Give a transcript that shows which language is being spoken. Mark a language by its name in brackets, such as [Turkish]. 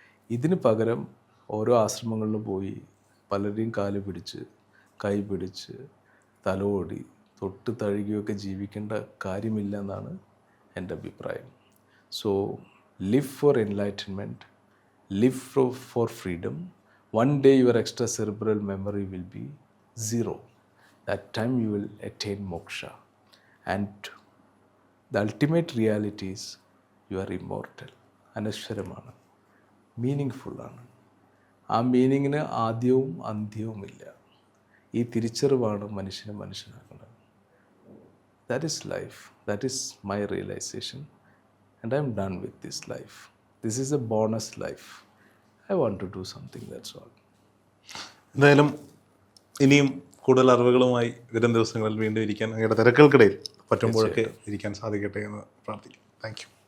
[Malayalam] ഇതിന് പകരം ഓരോ ആശ്രമങ്ങളിൽ പോയി പലരെയും കാല് പിടിച്ച് കൈ പിടിച്ച് തലോടി തൊട്ട് തഴുകിയൊക്കെ ജീവിക്കേണ്ട കാര്യമില്ല എന്നാണ് എൻ്റെ അഭിപ്രായം. [English] So live for enlightenment, live for freedom. One day your extra cerebral memory will be zero. That time you will attain moksha. And the ultimate reality is you are immortal. [Malayalam] അനശ്വരമാണ്, meaningful ആണ്. ആ മീനിങ്ങിന് ആദ്യവും അന്ത്യവുമില്ല. ഈ തിരിച്ചറിവാണ് മനുഷ്യനെ മനുഷ്യനാക്കുന്നത്. [English] That is life. That is my realisation. and I'm done with this life. This is a bonus life. I want to do something, that's all. [Malayalam] എന്തായാലും ഇനിയും കൂടുതൽ അറിവുകളുമായി വരും ദിവസങ്ങളിൽ വീണ്ടും ഇരിക്കാൻ അങ്ങയുടെ തിരക്കുകൾക്കിടയിൽ പറ്റുമ്പോഴൊക്കെ ഇരിക്കാൻ സാധിക്കട്ടെ എന്ന് പ്രാർത്ഥിക്കും. Thank you.